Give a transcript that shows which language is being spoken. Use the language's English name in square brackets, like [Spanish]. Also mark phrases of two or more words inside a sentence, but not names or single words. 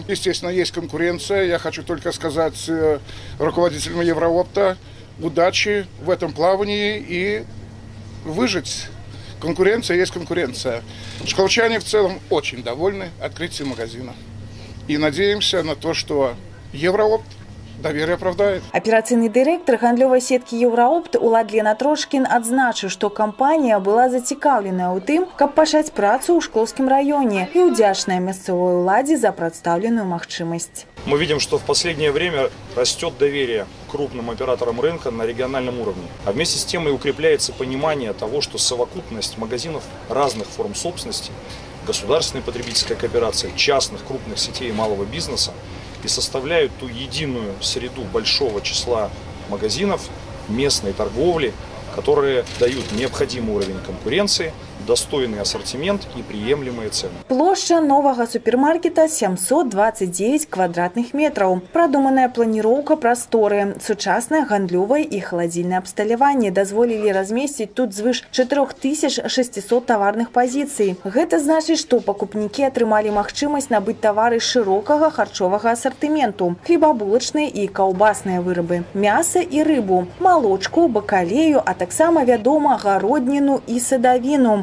[Russian] Естественно, есть конкуренция. Я хочу только сказать руководителям «Еўраопта» удачи в этом плавании и выжить. Конкуренция есть конкуренция. Шкловчане в целом очень довольны открытием магазина. И надеемся на то, что «Еўраопт» доверие оправдает. [Belarusian] Операцыйны дырэктар гандлёвай сеткі «Еўраопт» Уладлена Трошкін адзначыў, што кампанія была зацікаўленая ў тым, каб пачаць працу ў Шклоўскім раёне і ўдзячная мясцовай уладзе за прадстаўленую магчымасць. [Russian] Мы видим, что в последнее время растет доверие к крупным операторам рынка на региональном уровне. А вместе с тем и укрепляется понимание того, что совокупность магазинов разных форм собственности, государственной потребительской кооперации, частных крупных сетей малого бизнеса и составляют ту единую среду большого числа магазинов местной торговли, которые дают необходимый уровень конкуренции, достойный ассортимент и приемлемые цены. Площа нового супермаркета 729 квадратных метров. [Belarusian] Продуманная планіроўка прасторы, сучаснае гандлёвае і халадзільнае абсталяванне дазволілі размесціць тут звыш 4600 таварных пазіцый. Гэта значыць, што пакупнікі атрымалі магчымасць набыць тавары шырокага харчовага асартыменту, хлебабулачныя і каўбасныя вырабы, мяса і рыбу, малочку, бакалею, а таксама, вядома, гародніну і садавіну.